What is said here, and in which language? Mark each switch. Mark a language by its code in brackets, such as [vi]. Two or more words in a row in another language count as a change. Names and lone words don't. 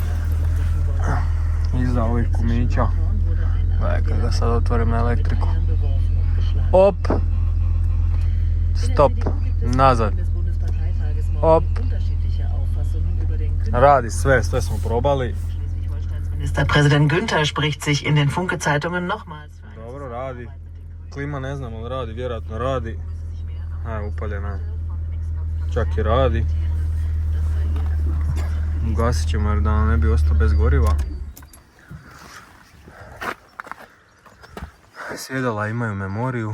[hr] Iza ovih kumića. Gledaj kad ga sad otvorim na elektriku. Op! Stop! nazad. Op. Radi sve smo probali. [de] Ministerpräsident Günther spricht sich in den Funke-Zeitungen nochmals für eine [hr] Dobro, radi. Klima ne znam, ali radi, vjerojatno radi. Upaljena je. Čak i radi. Ugasit ćemo jer da nam ne bi ostao bez goriva. Sjedala imaju memoriju.